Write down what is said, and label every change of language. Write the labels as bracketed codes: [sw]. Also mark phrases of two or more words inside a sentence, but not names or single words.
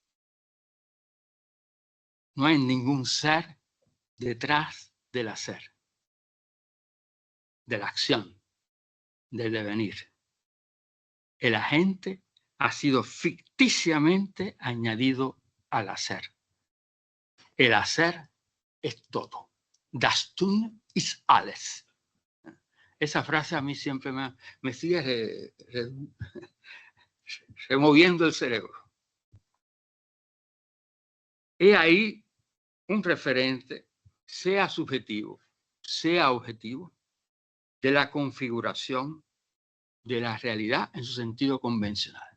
[es] No hay ningún ser detrás del hacer, de la acción, del devenir. El agente ha sido ficticiamente añadido al hacer. El hacer es todo. [de] Das Tun ist alles. [es] Esa frase a mí siempre me sigue removiendo el cerebro. He ahí un referente, sea subjetivo, sea objetivo, de la configuración de la realidad en su sentido convencional.